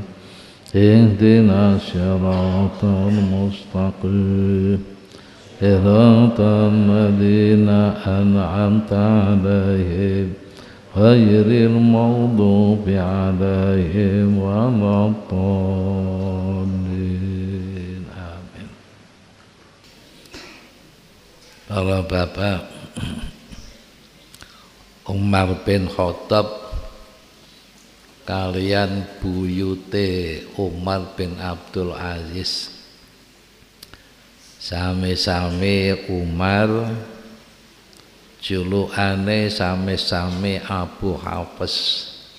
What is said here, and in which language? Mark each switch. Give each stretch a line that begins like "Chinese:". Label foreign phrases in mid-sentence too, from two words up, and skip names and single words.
Arabic: اهدنا الصراط المستقيم. صراط الذين أنعمت عليهم غير المغضوب عليهم ولا الضالين.
Javanese: Para bapak, Umar bin Khattab kalian buyute Umar bin Abdul Aziz, sami-sami Umar, julukane sami-sami Abu Hafs.